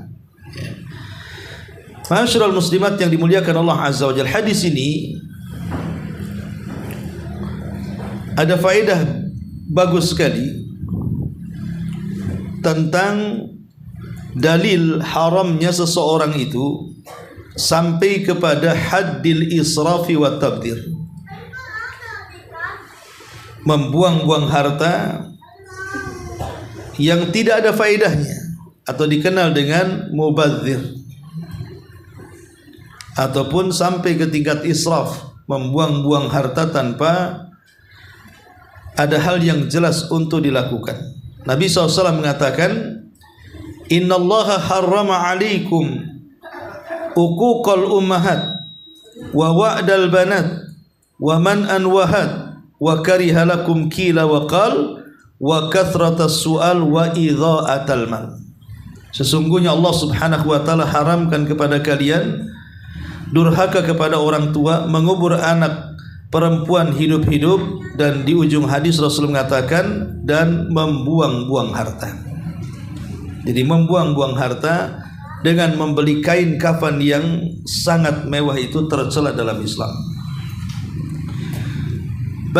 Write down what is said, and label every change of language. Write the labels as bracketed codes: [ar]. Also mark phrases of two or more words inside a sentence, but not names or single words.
[ar] معاشر المسلمات [id] yang dimuliakan Allah [ar] عز وجل, [id] hadis ini ada faedah bagus sekali tentang dalil haramnya seseorang itu sampai kepada [ar] حد الإسراف والتبذير, [id] membuang-buang harta yang tidak ada faedahnya, atau dikenal dengan mubadzir, ataupun sampai ke tingkat israf, membuang-buang harta tanpa ada hal yang jelas untuk dilakukan. Nabi SAW mengatakan, [ar] إن الله حرم عليكم عقوق الأمهات ووأد البنات ومنعا وهات وكره لكم قيل وقال وكثرة السؤال وإضاعة المال. [id] Sesungguhnya Allah [ar] سبحانه وتعالى [id] haramkan kepada kalian durhaka kepada orang tua, mengubur anak perempuan hidup-hidup, dan di ujung hadis Rasul mengatakan, dan membuang-buang harta. Jadi membuang-buang harta dengan membeli kain kafan yang sangat mewah itu tercela dalam Islam.